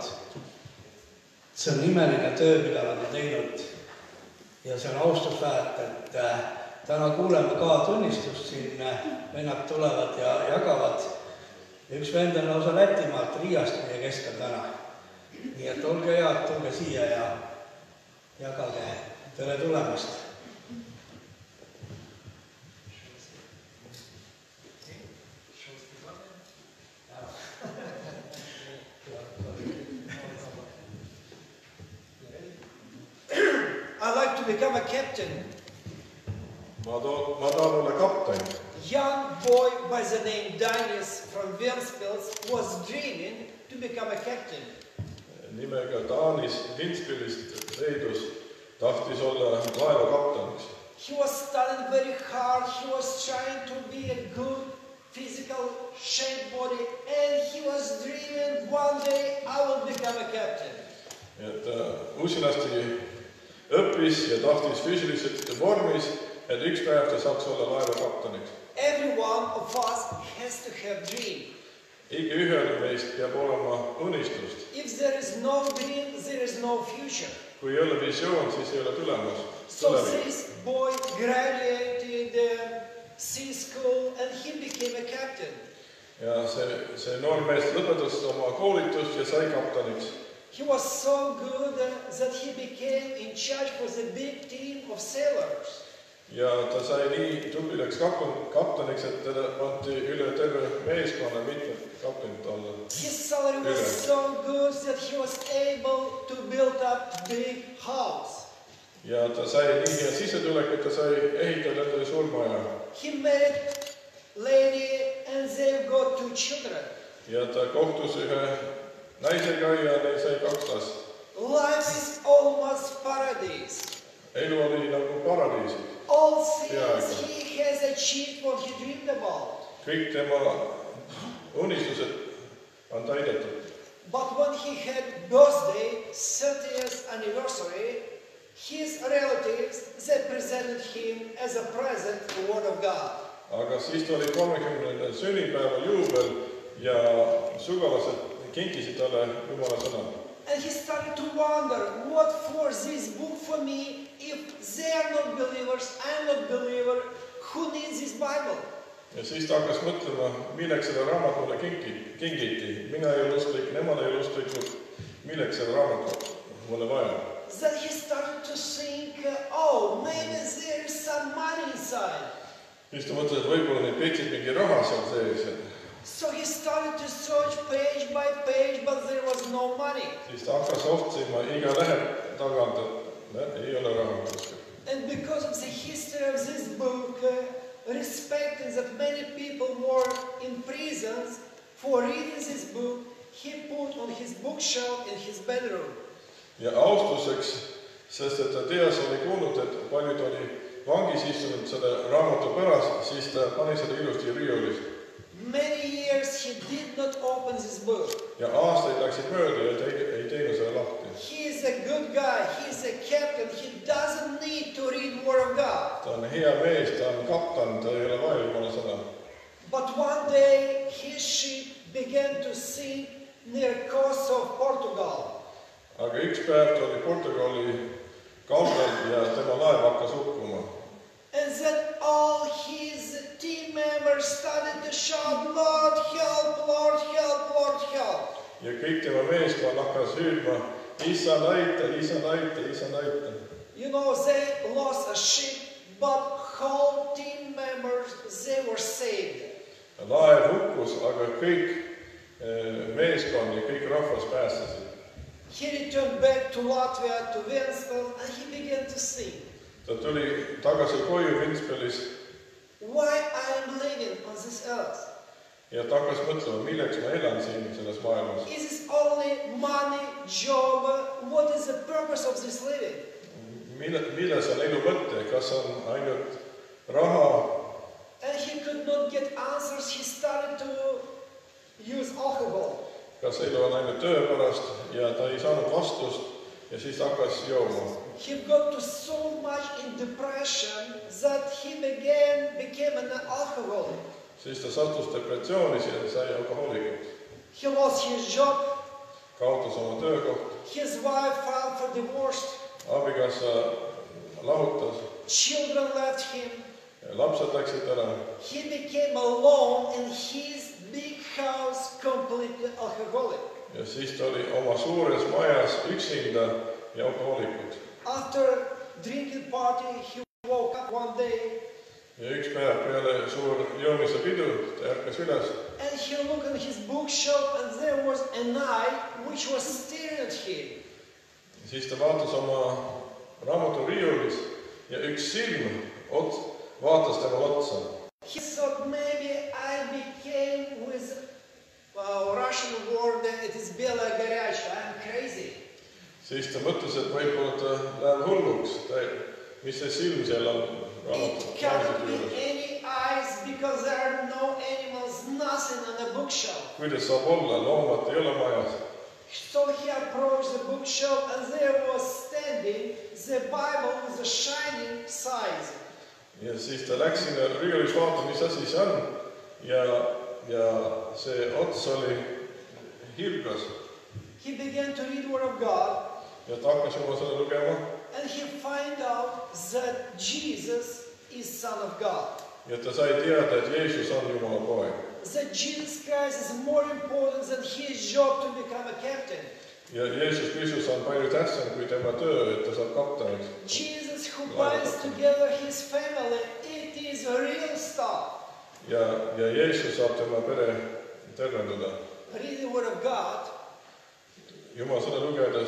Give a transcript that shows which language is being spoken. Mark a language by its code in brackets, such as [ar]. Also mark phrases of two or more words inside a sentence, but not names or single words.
[et] See on imeline töö, mida nad on teinud ja see on austusväärt, et täna kuuleme ka tunnistust siin, vennad tulevad ja jagavad. Ja üks vend on lausa Lätimaalt Riiast meie keskel täna. Nii et olge head, tulge siia ja jagage. Tere tulemast! [en] I'd like to become a captain. [et] Ma tahan olla kapten. [en] Young boy by the name Danis from Ventspils was dreaming to become a captain. [et] Nimega Danis Ventspilist Leedus tahtis olla laeva kapteniks. [en] He was studying very hard. He was trying to be a good physical shape body, and he was dreaming one day I will become a captain. [et] Et usinasti õppis ja tahtis füüsiliselt vormis, et üks päev ta saaks olla laeva kapteniks. [en] Every one of us has to have dream. [et] Iga ühel meist peab olema unistust. [en] If there is no dream, there is no future. [et] Kui ei ole visioon, siis ei ole tulemus. [en] So this boy graduated sea school and he became a captain. [et] Ja see noor mees lõpetas oma koolitust ja sai kapteniks. [en] He was so good that he became in charge for the big team of sailors. [et] Ja ta sai nii tublideks kapteniks, et teda panti üle terve meeskonna mitmed kaptenid alla. [en] His salary was so good that he was able to build up big house. [et] Ja ta sai nii hea sissetulek, et ta sai ehitada endale surmaja. [en] He married lady and they got 2 children. [et] Ja ta kohtus ühe naisega ja neil sai 2 last. [en] Life is almost paradise. [et] Elu oli nagu paradiis. [en] All things he has achieved what he dreamed about. [et] Kõik tema unistused on täidetud. [en] But when he had birthday, 30th anniversary, his relatives, they presented him as a present the word of God. [et] Aga siis ta oli 30. sünnipäeva juubel ja sugulased kinkisid talle Jumala sõna. [en] And he started to wonder, what for this book for me? If they are not believers, I am not believer, who needs this Bible? [et] Ja siis ta hakkas mõtlema, milleks seda raamat mulle kingiti. Mina ei ole usklik, nemad ei ole usklikud, milleks seda raamat mulle vaja. [en] Then he started to think, oh, maybe there is some money inside. [et] Siis ta mõtles, et võib-olla neid petsid mingi raha seal sees. [en] So he started to search page by page, but there was no money. [et] Siis ta hakkas otsima iga lehe tagant, et ei ole raha kuskil. [en] And because of the history of this book, respecting that many people were in prisons for reading this book, he put on his bookshelf in his bedroom. [et] Ja austuseks, sest et ta teas oli kuulnud, et paljud oli vangis istunud selle raamatu pärast, siis ta pani seda ilusti riiulis. [en] Many years he did not open this book. [et] Ja aastaid läksid mööda ja ei teinud selle lahti. [en] He is a good guy, he is a captain, he doesn't need to read word of God. [et] Ta on hea mees, ta on kapten, ta ei ole vaja Jumala sõna. [en] But one day his ship began to sink near coast of Portugal. [et] Aga üks päev ta oli Portugali kaldal ja tema laev hakkas hukkuma. [en] And then all his team members started to shout, Lord, help, Lord, help, Lord, help. [et] Ja kõik tema meeskond hakkas hüüdma, Issand aita, Issand aita, Issand aita. [en] You know, they lost a ship, but whole team members, they were saved. [et] Laev hukkus, aga kõik meeskond ja kõik rahvas päästesid. [en] He returned back to Latvia, to Ventspils, and he began to sing. [et] Ta tuli tagasi koju Ventspilis. [en] Why I am living on this earth? [et] ja ta hakkas mõtlema, milleks ma elan siin selles maailmas. [en] Is this only money, job? What is the purpose of this living? [et] Milles on elu mõte? Kas on ainult raha? [en] And he could not get answers. He started to use alcohol. [et] Kas elu on ainult töö pärast ja ta ei saanud vastust ja siis hakkas jooma. [en] He got to so much in depression that he became an alcoholic. [et] Siis ta sattus depressiooni ja sai alkohoolikuks. [en] He lost his job. [et] Kaotas oma töökoht. [en] His wife filed for divorce. [et] Abikaasa lahutas. [en] Children left him. [et] Lapsed läksid ära. [en] He became alone in his big house, completely alcoholic. [et] Ja siis ta oli oma suures majas üksinda ja alkohoolikud. [en] After drinking party, he woke up one day. [et] Ja üks päev peale suur joomise pidu, ta ärkas üles. [en] And he looked at his bookshelf and there was an eye which was staring at him. [et] Siis ta vaatas oma raamaturiiulis ja üks silm vaatas tema otsa. [en] He thought maybe I became with Russian word, it is [ru] белая горячка, [en] I'm crazy. [et] Siis ta mõtles, et võib-olla ta läheb hulluks. Mis see silm seal on? [en] It cannot be any eyes because there are no animals, nothing on the bookshelf. [et] Kuidas saab olla? Loomat ei ole majas. [en] So he approached the bookshelf and there was standing the Bible with a shining size. [et] Ja siis ta läks sinna riiulis vaatama, mis asi see on. Ja see ots oli hilgas. [en] He began to read the Word of God. [et] Ja ta hakkas oma sõna lugema. [en] And he found out that Jesus is Son of God. [et] Ja ta sai teada, et Jeesus on Jumala poeg. [en] That Jesus Christ is more important than his job to become a captain. [et] Ja Jeesus Kristus on palju tähtsam kui tema töö, et ta saab kapteniks. [en] Jesus who binds together his family, it is real stuff. [et] Ja Jeesus saab tema pere tervendada. [en] Read the Word of God. [et] Jumala sõna lugedes.